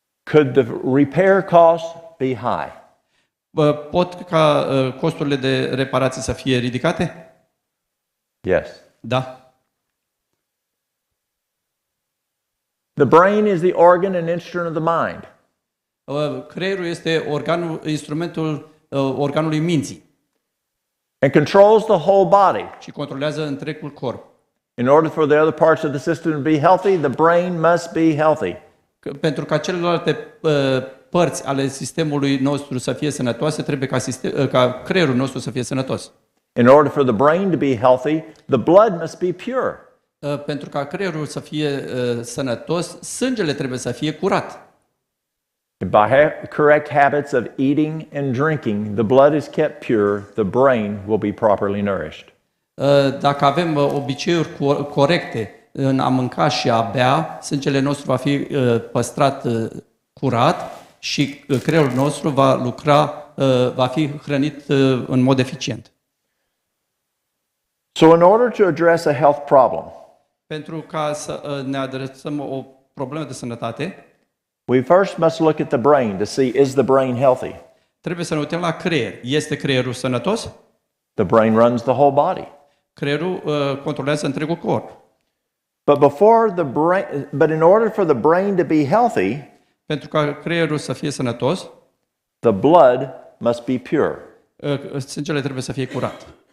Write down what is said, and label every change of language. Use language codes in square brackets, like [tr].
[en] Could the repair costs be high? [ro] Pot ca costurile de reparație să fie ridicate? [en] Yes. [ro] Da. [en] The brain is the organ and instrument of the mind. [ro] Creierul este instrumentul organului minții [en] And controls the whole body. [ro] și controlează întregul corp. [en] In order for the other parts of the system to be healthy, the brain must be healthy. [ro] Pentru ca celelalte părți ale sistemului nostru să fie sănătoase, trebuie ca creierul nostru să fie sănătos. [en] In order for the brain to be healthy, the blood must be pure. [ro] Pentru ca creierul să fie sănătos, sângele trebuie să fie curat. [en] By correct habits of eating and drinking, the blood is kept pure, the brain will be properly nourished. [ro] Dacă avem obiceiuri corecte în a mânca și a bea, sângele nostru va fi păstrat curat și creierul nostru va lucra, va fi hrănit în mod eficient. [en] So in order to address a health problem, [ro] Pentru ca să ne adresăm o problemă de sănătate, [en] we first must look at the brain to see, is the brain healthy? [ro] trebuie să ne uităm la creier. Este creierul sănătos? [en] The brain runs the whole body. [ro] Creierul controlează întregul corp. [en] But in order for the brain to be healthy, [ro] Pentru ca creierul să fie sănătos, [en] the blood must be pure. [ro] sângele trebuie să fie curat.